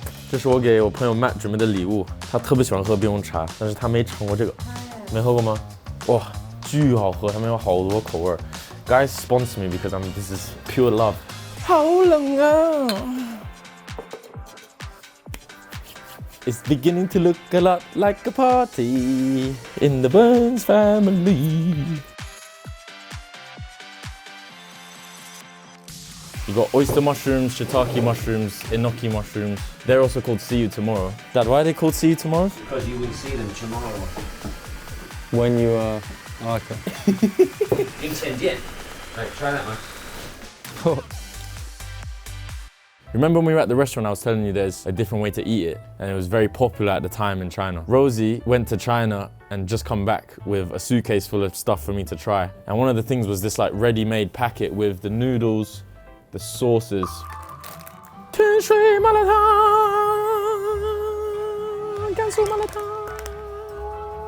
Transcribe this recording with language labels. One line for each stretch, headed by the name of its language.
Chinese: 这是我给我朋友Matt准备的礼物，他特别喜欢喝冰红茶，但是他没尝过这个，没喝过吗？哇，巨好喝，他们有好多口味。
English: Guys, sponsor me because this is pure love.
Chinese: 好冷啊！
English: It's beginning to look a lot like a party in the Burns family. You got oyster mushrooms, shiitake mushrooms, enoki mushrooms. They're also called see you tomorrow. Dad, why are they called see you tomorrow? Because you will see them tomorrow. When you are... Oh, okay.
Chinese: 明天见.
English: Right, try that one. Remember when we were at the restaurant, I was telling you there's a different way to eat it, and it was very popular at the time in China. Rosie went to China and just come back with a suitcase full of stuff for me to try. And one of the things was this like ready-made packet with the noodles, the sauces.
Chinese: 天水麻辣烫，甘肃麻辣烫。